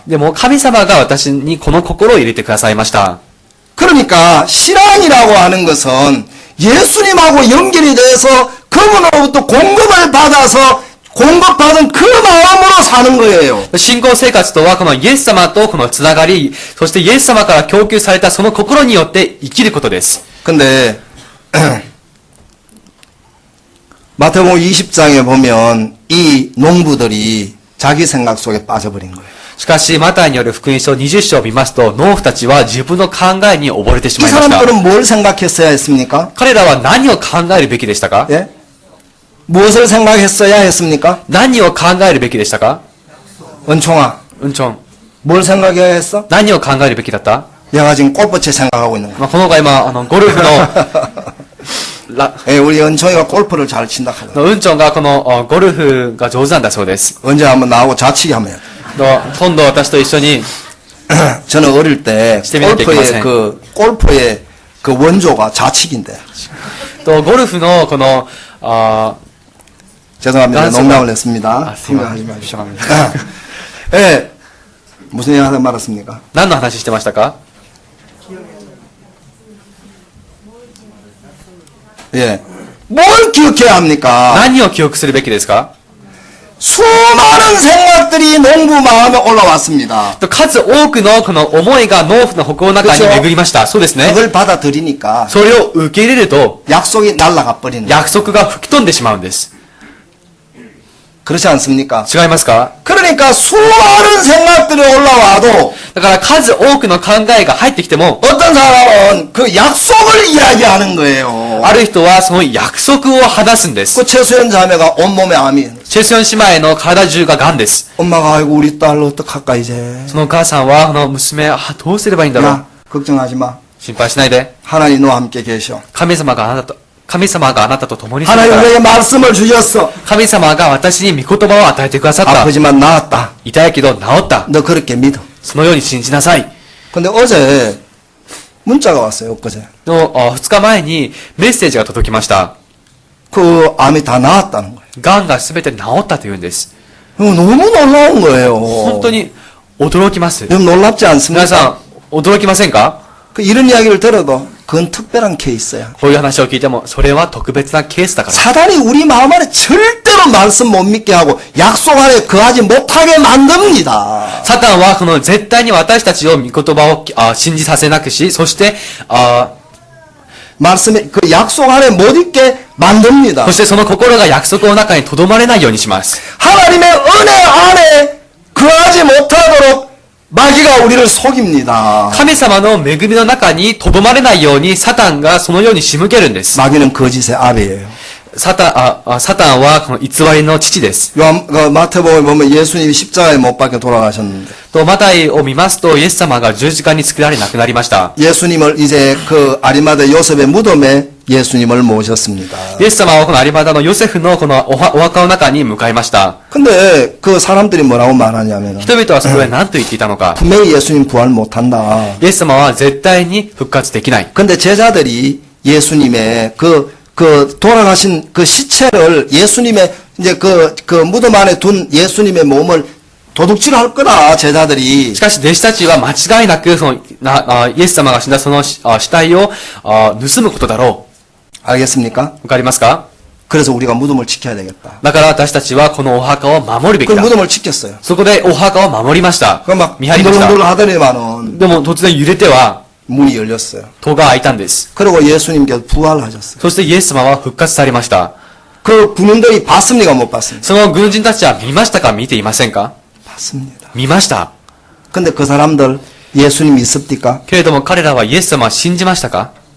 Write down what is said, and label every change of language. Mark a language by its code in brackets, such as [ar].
[ja] でも神様が私にこの心を入れてくださいました。 [ko] 그러니까 신앙이라고 하는 것은 예수님하고 연결이 돼서 그분으로부터 공급을 받아서 공급받은 그 마음으로 사는 거예요. [ja] 信仰生活とはこのイエス様とこのつながり、そしてイエス様から供給されたその心によって生きることです。 [ko] 근데 마태복음 20장에 보면 이 농부들이 자기 생각 속에 빠져버린 거예요. [ja] しかし、マタイによる福音書20章を見ますと、農夫たちは自分の考えに溺れてし [ko] 이 [ja] まいました。 [ko] 사람들은 뭘 생각했어야 했습니까? [ja] 彼らは何を考えるべきでしたか？ [ko] 예? 무엇을 생각했어야 했습니까? [ja] 何を考えるべきでしたか？ [ko] 은총아, [ja] うんちょん。 [ko] 뭘 생각해야 했어? [ja] 何を考えるべきだった？ [ko] 내가 지금 골프채 생각하고 있는 거야. [ja] この子が今、ゴルフの、 [ko] 예, 우리 은총이가 골프를 잘 친다 하거든. [ja] うんちょんがこのゴルフが上手なんだそうです。 [ko] 언제 한번 나하고 자치기 하면. [ja] 今度私と一緒に、 [ko] 저는 어릴 때 시대민한테 골프의 골프의 그 원조가 자치기인데. [ja] ゴルフのこの、 [ko] 죄송합니다. 란스가- 농담을 했습니다. 아, 죄송합니다. 생각하지 마십시오. 예. 무슨 얘기 하다 말았습니까? [ja] 何の話してましたか？ [ko] 예. 뭘 기억해야 합니까? [ja] 何を記憶するべきですか？ [ko] 수많은 생각들이 농부 마음에 올라왔습니다. [ja] 数多くのこの思いが農夫の心の中に巡りました。そうですね。 [ko] 그걸 받아들이니까 [ja] それを受け入れると、 [ko] 약속이 날아가 버리는 거예요. [ja] 約束が吹き飛んでしまうんです。 [ko] 그렇지 않습니까? [ja] 違いますか？ [ko] 그러니까 수많은 생각들이 올라와도 [ja] だから数多くの考えが入ってきても、 [ko] 어떤 사람은 그 약속을 이야기하는 거예요. [ja] ある人はその約束を話すんです。 [ko] 그 최수연 자매가 온몸에 암이. [ja] チェスヨン姉妹の体中が癌です。 [ko] 엄마가 아이고 우리 딸 어떡할까 이제. [ja] そのお母さんは、この娘、どうすればいいんだろう。 [ko] 야, 걱정하지 마. [ja] 心配しないで。 [ko] 하나님 너와 함께 계셔. [ja] 神様があなたと共にするか [ko] 하나님 [ja] ら。 [ko] 우리에게 말씀을 주셨어. [ja] 神様が私に御言葉を与えてくださった。 [ko] 아프지만 나았다. [ja] 痛いけど治った。 [ko] 너 그렇게 믿어. [ja] そのように信じなさい。 [ko] 근데 어제 문자가 왔어요. 엊그제. [ja] の2日前にメッセージが届きました。 [ko] 그 암이 다 나았다는 거예요. [ja] 癌が全て治ったというんです。 [ko] 너무 놀라운 거예요. [ja] 本当に驚きます。 [ko] 여러분 놀랍지 [ja] 皆 [ko] 않습니까? [ja] さん、驚きませんか？ [ko] 그 이런 이야기를 들어도 그건 특별한 케이스야. [ja] こういう話を聞いても、それは特別なケースだから。 [ko] 사단이 우리 마음 안에 절대로 말씀 못 믿게 하고 약속 안에 거하지 못하게 만듭니다. [ja] サタンはこの絶対に私たちを御言葉を信じさせなくし、そして [ko] 말씀에 그 약속 안에 못 있게 만듭니다. [ja] そしてその心が約束の中に留まれないようにします。 [ko] 하나님의 은혜 안에 거하지 못하도록 마귀가 우리를 속입니다. [ja] 神様の恵みの中に留まれないようにサタンがそのように仕向けるんです。 [ko] 마귀는 거짓의 아비예요. [ja] サタンはこの偽りの父です。 [ko] 마태복음에 보면 예수님이 십자가에 못 박혀 돌아가셨는데 [ja] とマタイを見ますと、イエス様が十字架に作られ亡くなりました。 [ko] 예수님을 이제 그 아리마다 요셉의 무덤에 예수님을 모셨습니다. [ja] イエス様はこのアリマダのヨセフのこのお墓の中に向かいました。 [ko] 근데 그 사람들이 뭐라고 말하냐면 [ja] 人々はそれを何と言っていたのか。 [ko] 분명히 예수님 부활 못한다. [ja] イエス様は絶対に復活できない。 [ko] 근데 제자들이 예수님의 그 돌아가신 그 시체를 예수님의 이제 그 무덤 안에 둔 예수님의 몸을 도둑질 할 거다, 제자들이. [ja] しかし弟子たちは間違いなくイエス様が死んだその死体を盗むことだろ [ko] 알겠습니까? [ja] う。わかりますか？ [ko] 그래서 우리가 무덤을 지켜야 되겠다. [ja] だから私たちはこのお墓を守るべき [ko] 그 [ja] だ。 [ko] 무덤을 지켰어요. [ja] そこでお墓を守りました。 [ko] 그 막 [ja] 見張りました。 [ko] 흔들흔들 하더니만은 [ja] でも突然揺れては [ko] 문이 열렸어요. [ja] 戸が開いたんです。 [ko] 그리고 예수님께서 부활하셨어요. [ja] そしてイエス様は復活されました。 [ko] 그 군인들이 봤습니까? 못 봤습니까? [ja] その軍人たちは見ましたか？見ていませんか？ [ko] 봤습니다. [ja] 見ました。 [ko] 근데 그 사람들 예수님 믿습니까? けれども彼らはイエス様を信じましたか？